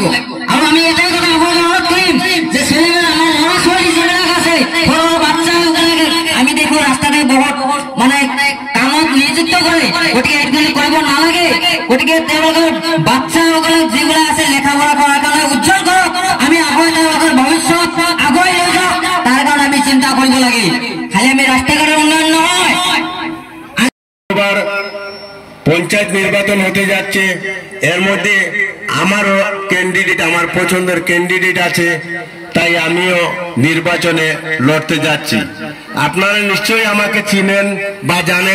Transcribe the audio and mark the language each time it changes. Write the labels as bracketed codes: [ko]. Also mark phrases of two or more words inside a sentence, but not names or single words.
[as] আৰু আমি এটাই কথা আপোনালোকে অনুৰোধ কৰিম যে ছোৱালীবিলাক আমাৰ ল'ৰা ছোৱালী যিবিলাক আছে সৰু বাচ্চাবিলাকে আমি দেখো ৰাস্তাতে বহুত মানে কামত নিযুক্ত কৰে। গতিকে এইখিনি কৰিব নালাগে। গতিকে তেওঁলোকৰ বাচ্চাসকলক যিবিলাক আছে লেখা পঢ়া কৰাৰ কাৰণে উজ্জ্বল কৰক। আমি আগুৱাই তেওঁলোকৰ ভৱিষ্যত আগুৱাই লৈ যাওঁ, তাৰ কাৰণে আমি চিন্তা কৰিব লাগে। খালি আমি ৰাস্তা ঘাটৰ উন্নয়ন নহয়। [bn] পঞ্চায়েত নির্বাচন হতে যাচ্ছে, এর মধ্যে আমারও ক্যান্ডিডেট, আমার পছন্দের ক্যান্ডিডেট আছে, তাই আমিও নির্বাচনে লড়তে যাচ্ছি। আপনারা নিশ্চয়ই আমাকে চিনেন বা জানেন।